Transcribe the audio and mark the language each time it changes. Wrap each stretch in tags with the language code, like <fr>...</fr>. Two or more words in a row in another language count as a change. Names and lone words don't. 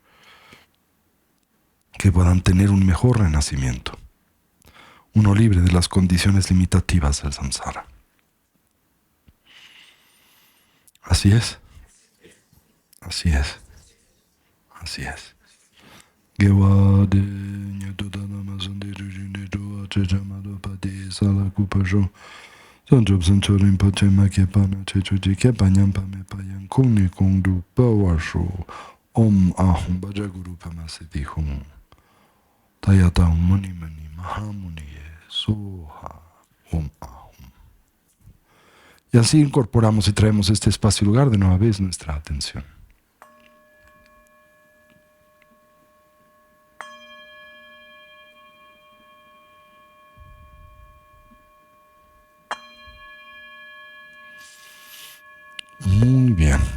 <es>Que puedan tener un mejor renacimiento, uno libre de las condiciones limitativas del samsara. Así es. Así es. Así es.</es> <sa>Om Ahum Bhajaguru Pamasiti Hum Tayata Muni Mani Mahamuni Soha Om Ahum.</sa> <es>Y así incorporamos y traemos este espacio y lugar de nueva vez nuestra atención. Muy bien.</es>